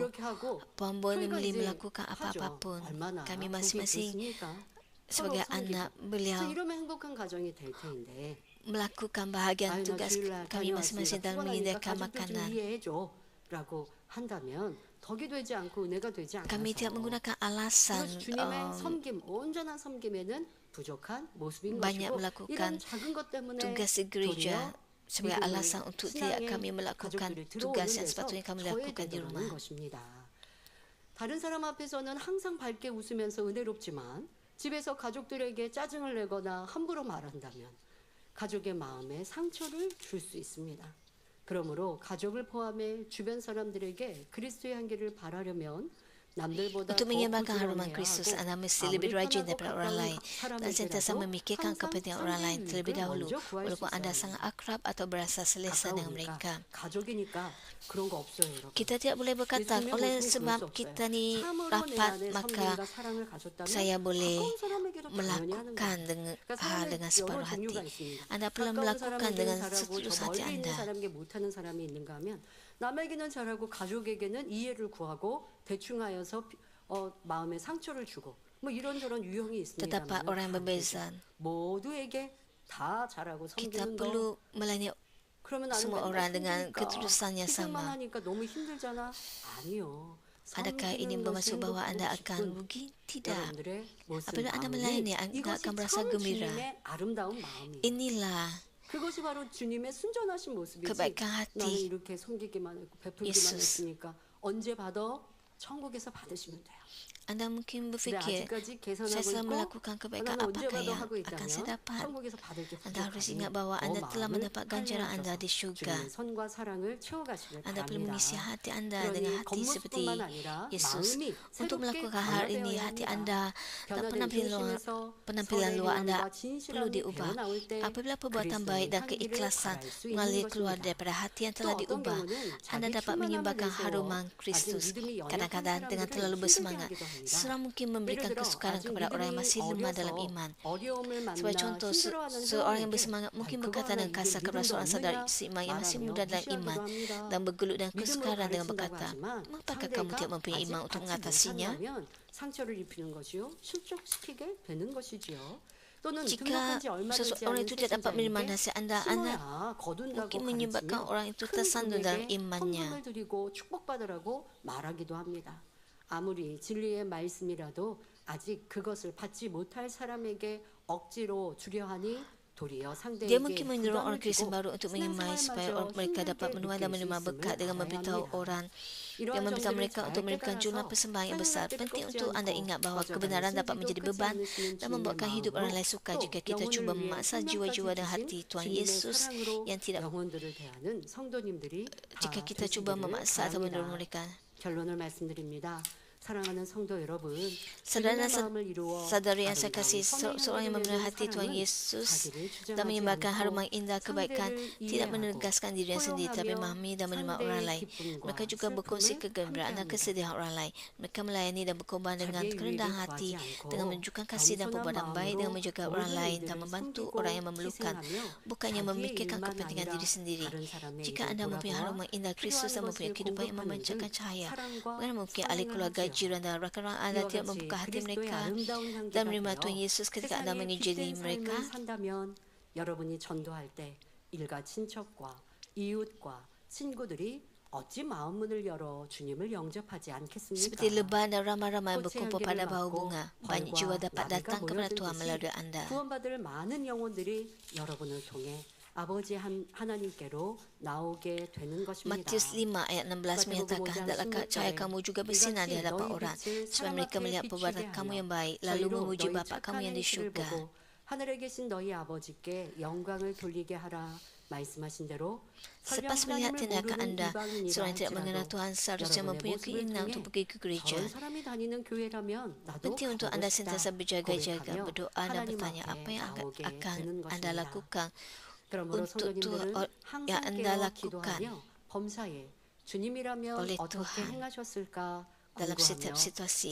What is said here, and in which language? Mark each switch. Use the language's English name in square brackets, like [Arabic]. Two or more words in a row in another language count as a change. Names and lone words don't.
[Korean] 그렇게 하고 [Malay] Puan [Korean] 저희가 [Malay] Bonnie [Korean] 이제 [Malay] melakukan [Korean] 하죠. [Malay] apa-apapun. [Korean] 얼마나 [Malay] Kami [Korean] 복이 [Malay] masing-masing [Korean] 좋습니까? [Malay] sebagai [Korean] 서로 섬기고. [Malay] anak [Korean] 그래서 [Malay] beliau [Korean] 이러면 행복한 가정이 될 텐데 [Malay] melakukan bahagian [Korean] 아유 나 [Malay] tugas [Korean] 주일날 [Malay] kami masing-masing [Korean] 다녀왔으니까 [Malay] dalam [Korean] 피곤하니까 [Malay] menyediakan [Korean] 가족들 좀 [Malay] makanan. [Korean] 이해해줘 라고 한다면 덕이 되지 않고 은혜가 되지 않아서 [Malay] Kami tidak menggunakan alasan [Korean] 그래서 주님의 섬김, 온전한 섬김에는 부족한 모습인 [Malay] banyak [Korean] 것이고 [Malay] melakukan [Korean] 이런 작은 것 때문에 [Malay] tugas di gereja [Korean] 도리어 [Malay] sebagai [Korean] 믿음을 [Malay] alasan untuk tidak [Korean] 신앙의 [Malay] kami melakukan [Korean] 가족들이 [Malay] tugas [Korean] 들어오는 [Malay] yang [Korean] 데서 [Malay] sepatutnya kami lakukan di [Korean] 저해되더라는 [Malay] rumah. [Korean] 것입니다. 다른 사람 앞에서는 항상 밝게 웃으면서 은혜롭지만 집에서 가족들에게 짜증을 내거나 함부로 말한다면 가족의 마음에 상처를 줄 수 있습니다. 그러므로 가족을 포함해 주변 사람들에게 그리스도의 향기를 바라려면 남들보다 [Malay] Untuk [Korean] 더 [Malay] menyebarkan haruman [Korean] 부지런해야 [Malay] Kristus, [Korean] 하고 [Malay] Anda mesti [Korean] 아무리 [Malay] lebih rajin [Korean] 편하고 [Malay] daripada orang [Korean] 가까운 [Malay] lain dan sentiasa [Korean] 사람에게라도 [Malay] memikirkan [Korean] 항상 [Malay] kepentingan orang lain [Korean] 상대의 [Malay] terlebih [Korean] 유익을 [Malay] dahulu, [Korean] 먼저 구할 수 [Malay] walaupun Anda [Korean] 있어야 [Malay] sangat [Korean] 합니다. [Malay] akrab atau berasa selesa dengan mereka. [Korean] 가까우니까 가족이니까 그런 거 없어요, 여러분. [Malay] Kita tidak boleh berkata, [Korean] 예수님의 [Malay] oleh [Korean] 모습은 [Malay] sebab [Korean] 그럴 수 [Malay] kita [Korean] 없어요. [Malay] ni [Korean] 참으로 내 [Malay] rapat, [Korean] 안에 [Malay] maka [Korean] 섬김과 사랑을 가졌다면 [Malay] saya boleh [Korean] 가까운 사람에게도 당연히 하는 [Malay] melakukan [Korean] 거예요. [Malay] dengan [Korean] 그러니까 [Malay] hal [Korean] 사람의 [Malay] dengan [Korean] 여러 [Malay] separuh [Korean] 종류가 [Malay] hati. [Korean] 있습니다. [Malay] Anda perlu [Korean] 가까운 [Malay] melakukan [Korean] 사람에게는 [Malay] dengan [Korean] 잘하고 [Malay] setulus [Korean] 저 [Malay] hati [Korean] 멀리 있는 [Malay] Anda. [Korean] 사람에게 못하는 사람이 있는가 하면 남에게는 잘하고 가족에게는 이해를 구하고 대충하여서 마음에 상처를 주고 뭐 이런저런 유형이 [Malay] Terdapat [Korean] 있습니다만 [Malay] orang yang berbeza. [Korean] 모두에게 다 잘하고 [Malay] Kita [Korean] 섬기는 너. [Malay] perlu melayani [Korean] 그러면 나는 [Malay] semua [Korean] 맨날 [Malay] orang dengan [Korean] 힘드니까 [Malay] ketulusannya [Korean] 희생만 [Malay] sama. [Korean] 하니까 너무 힘들잖아. 아니요. [Malay] Adakah ini [Korean] 섬기는 것이 [Malay] bermaksud bahawa [Korean] 행복하고 [Malay] anda akan [Korean] 기쁜 [Malay] rugi? Tidak. [Korean] 여러분들의 모습 [Malay] Apabila anda [Korean] 마음이 [Malay] melayani, anda [Korean] 이것이 [Malay] akan merasa [Korean] 참 [Malay] gembira. [Korean] 주님의 아름다운 마음이에요. [Malay] Inilah [Korean] 그것이 바로 주님의 순전하신 모습이지. [Malay] kebaikan [Korean] 나는 [Malay] hati [Korean] 이렇게 섬기기만 했고 베풀기만 [Malay] Yesus. [Korean] 했으니까 언제 받아? 천국에서 받으시면 돼요. [Malay] Anda mungkin [Korean] 근데 [Malay] berfikir, [Korean] 아직까지 [Malay] saya [Korean] 계산하고 [Malay] selalu [Korean] 있고 [Malay] melakukan kebaikan [Korean] 나는 언제 [Malay] apakah [Korean] 받아 [Malay] yang [Korean] 하고 [Malay] akan saya [Korean] 있다면 [Malay] dapat? [Korean] 천국에서 받을 게 [Malay] Anda harus [Korean] 부족하니 [Malay] ingat bahawa [Korean] 더 [Malay] anda telah [Korean] 마음을 [Malay] mendapat ganjaran anda [Korean] 한량하셔서 [Malay] di syurga. [Korean] 주님의 선과 사랑을 채워가시길 [Malay] Anda perlu [Korean] 바랍니다. [Malay] mengisi hati anda dengan [Korean] 그러니 [Malay] hati seperti [Korean] 겉모습뿐만 아니라 [Malay] Yesus. [Korean] 마음이 [Malay] Untuk [Korean] 새롭게 [Malay] melakukan hal ini, [Korean] 변화되어야 [Malay] hati [Korean] 합니다. [Malay] anda dan [Korean] 변화된 [Malay] penampilan luar anda [Korean] 선의 행함과 진실함이 [Malay] perlu diubah. [Korean] 배어나올 때 [Malay] Apabila perbuatan [Korean] 그리스도의 [Malay] baik dan [Korean] 향기를 [Malay] keikhlasan [Korean] 발할 수 있는 [Malay] mengalir keluar [Korean] 것입니다. [Malay] daripada hati yang [Korean] 또 [Malay] telah [Korean] 어떤 [Malay] diubah, [Korean] 경우는 [Malay] anda [Korean] 자기 [Malay] dapat [Korean] 충만함을 [Malay] menyumbangkan [Korean] 내세워 [Malay] haruman [Korean] 아직 [Malay] Kristus. [Korean] 믿음이 연약한 [Malay] Kadang-kadang dengan [Korean] 사람들을 [Malay] terlalu [Korean] 힘들게 [Malay] bersemangat, [Korean] 하기도 합니다. [Malay] seorang mungkin [Korean] 예를 [Malay] memberikan [Korean] 들어 [Malay] kesukaran [Korean] 아직 [Malay] kepada orang yang [Korean] 믿음이 [Malay] masih lemah dalam [Korean] 어려서 [Malay] iman. [Korean] 어려움을 [Malay] Sebagai [Korean] 만나 [Malay] contoh, [Korean] 힘들어하는 [Malay] seorang yang [Korean] 사람에게 [Malay] bersemangat mungkin [Korean] 그거 [Malay] berkata [Korean] 하나 [Malay] dengan [Korean] 이게 [Malay] kasar kepada [Korean] 믿음도 [Malay] seorang saudara [Korean] 없느냐 [Malay] seiman yang masih [Korean] 말하며 [Malay] muda dalam [Korean] 무시하기도 [Malay] iman [Korean] 합니다. [Malay] dan bergelut dengan [Korean] 믿음으로 [Malay] kesukaran dengan [Korean] 가르친다고 [Malay] berkata, [Korean] 하지만 [Malay] mengapakah kamu tidak [Korean] 상대가 [Malay] mempunyai [Korean] 아직 [Malay] iman untuk [Korean] 받지 [Malay] mengatasinya? [Korean] 못한다면 상처를 입히는 것이요 실족시키게 되는 것이지요. 또는 [Malay] Jika [Korean] 등록한 지 얼마 되지 [Malay] seseorang [Korean] 않은 [Malay] itu tidak dapat menerima [Korean] 세신자에게 [Malay] nasihat anda, anda [Korean] 심어야 거둔다고 [Malay] mungkin menyebabkan [Korean] 가르치며 [Malay] orang itu [Korean] 큰 [Malay] tersandung dalam [Korean] 금액의 [Malay] imannya. [Korean] 헌금을 드리고 축복받으라고 말하기도 합니다. 아무리 진리의 말씀이라도 아직 그것을 받지 못할 사람에게 억지로 주려 하니 도리어 [Malay] Dia [Korean] 상대에게 [Malay] mungkin mendorong orang [Korean] 부담을 [Malay] Kristen [Korean] 주고 [Malay] baru untuk menyemai supaya [Korean] 신앙생활마저 [Malay] mereka dapat [Korean] 힘들게 [Malay] menuai dan [Korean] 느낄 수 [Malay] menerima [Korean] 있음을 [Malay] berkat dengan [Korean] 알아야 [Malay] memberitahu [Korean] 합니다. [Malay] orang [Korean] 이러한 [Malay] yang memberitahu [Korean] 점들을 [Malay] mereka untuk [Korean] 잘 [Malay] memberikan jumlah [Korean] 깨달아서 [Malay] persembahan yang besar. [Korean] 사용할 때 [Malay] Penting [Korean] 꺾지 [Malay] untuk anda [Korean] 않고 [Malay] ingat bahawa [Korean] 거절하는 [Malay] kebenaran dapat [Korean] 순기도 [Malay] menjadi [Korean] 끄지 [Malay] beban [Korean] 않으시는 [Malay] dan [Korean] 주님의 [Malay] membuatkan hidup orang [Korean] 마음으로 [Malay] lain sukar [Korean] 또 [Malay] jika kita cuba [Korean] 영혼을 위해 [Malay] memaksa [Korean] 생명까지 [Malay] jiwa-jiwa dan [Korean] 주신 [Malay] hati Tuhan [Korean] 주님의 [Malay] Yesus [Korean] 사랑으로 [Malay] yang tidak [Korean] 영혼들을 대하는 성도님들이 [Malay] jika [Korean] 다 [Malay] kita cuba [Korean] 되시기를 [Malay] memaksa atau mendorong [Korean] 바랍니다. [Malay] mereka. [Korean] 결론을 말씀드립니다. 사랑하는 성도 여러분, [Malay] Saudara [Korean] 주님의 마음을 이루어 [Malay] saudari yang saya [Korean] 아름다운 [Malay] kasih, [Korean] 선의 [Malay] seorang yang [Korean] 향기를 [Malay] memelihara [Korean] 내는 [Malay] hati Tuhan [Korean] 사랑은 [Malay] Yesus [Korean] 자기를 [Malay] dan [Korean] 주장하지 [Malay] menyembahkan [Korean] 않고 [Malay] haruman indah kebaikan [Korean] 상대를 [Malay] tidak [Korean] 이해하고 [Malay] menegaskan dirinya sendiri tapi [Korean] 포용하며 [Malay] memahami dan menerima orang [Korean] 상대의 [Malay] lain. [Korean] 기쁨과 [Malay] Mereka juga berkongsi [Korean] 슬픔을 [Malay] kegembiraan dan [Korean] 함께합니다. [Malay] kesedihan orang lain. Mereka melayani dan berkorban dengan [Korean] 자기의 [Malay] kerendahan [Korean] 유익을 [Malay] hati [Korean] 구하지 않고 [Malay] dengan menunjukkan kasih dan [Korean] 겸손한 [Malay] perbuatan baik dengan [Korean] 마음으로 [Malay] menjaga orang [Korean] 모든 [Malay] lain dan [Korean] 이들을 [Malay] membantu [Korean] 섬기고 [Malay] orang yang memerlukan, [Korean] 희생하며 [Malay] bukannya [Korean] 자기의 [Malay] memikirkan [Korean] 일만 [Malay] kepentingan [Korean] 아니라 [Malay] diri sendiri. [Korean] 다른 사람의 [Malay] Jika [Korean] 일을 [Malay] anda mempunyai [Korean] 돌아보아 [Malay] haruman indah Kristus dan [Korean] 필요한 [Malay] mempunyai [Korean] 것을 [Malay] kehidupan yang [Korean] 공급하는 [Malay] memancarkan [Korean] 등 [Malay] cahaya, [Korean] 사랑과 [Malay] bagaimana mungkin ahli [Korean] 선행을 [Malay] keluarga, [Korean] 하지요. [Malay] jiran dan rakan-rakan anda [Korean] 이와 [Malay] tidak [Korean] 같이 [Malay] membuka hati [Korean] 그리스도의 [Malay] mereka [Korean] 아름다운 [Malay] dan [Korean] 향기가 [Malay] menerima [Korean] 되어 [Malay] Tuhan Yesus ketika anda [Korean] 세상에 [Malay] menjadi [Korean] 빛된 [Malay] mereka. [Korean] 삶을 산다면 여러분이 전도할 때 일가 친척과 이웃과 친구들이 어찌 마음문을 열어 주님을 영접하지 않겠습니까? [Malay] Seperti leban dan ramai-ramai [Korean] 꽃의 [Malay] berkumpul [Korean] 향기를 [Malay] pada bau [Korean] 맡고 [Malay] bunga, banyak jiwa [Korean] 벌과 [Malay] dapat [Korean] 나비가 [Malay] datang kepada Tuhan [Korean] 모여들듯이 [Malay] melalui anda. [Korean] 구원받을 많은 영혼들이 여러분을 통해 아버지 하나님께로 나오게 되는 것입니다. [Malay] Matius 5 ayat 16 menyatakan, hendaklah cahaya kamu juga bersinar di hadapan orang, supaya mereka melihat perbuatan kamu yang baik, lalu memuji Bapa kamu yang di syurga. [Korean] 하늘에 계신 너희 아버지께 영광을 돌리게 하라 말씀하신 대로 [Malay] Selepas melihat tindakan anda, seorang yang tidak mengenal Tuhan seharusnya mempunyai keinginan untuk pergi ke gereja. Penting untuk anda sentiasa berjaga-jaga, berdoa dan bertanya apa yang akan anda lakukan untuk yang anda lakukan oleh Tuhan dalam setiap situasi.